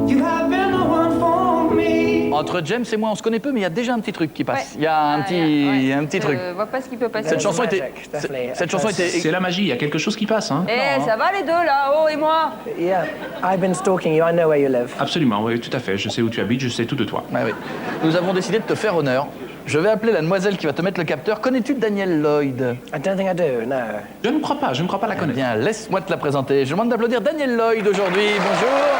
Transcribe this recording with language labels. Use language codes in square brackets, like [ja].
[en] You have been the one for me. [fr] Entre James et moi, on se connaît peu, mais il y a déjà un petit truc qui passe. Ouais. Il y a un petit truc. Je vois pas ce qui peut passer. Cette chanson était... C'est la magie, il y a quelque chose qui passe. Hein. Ça va les deux, là, Oh et moi? [en] Yeah, I've been stalking you. I know where you live. [fr] Absolument, oui, tout à fait. Je sais où tu habites, je sais tout de toi. Ah, oui. Nous avons décidé de te faire honneur. Je vais appeler la demoiselle qui va te mettre le capteur. Connais-tu Danielle Lloyd? [en] I don't think I do, no. [fr] Je ne crois pas la connaître. Bien, laisse-moi te la présenter. Je demande d'applaudir Danielle Lloyd aujourd'hui. Bonjour.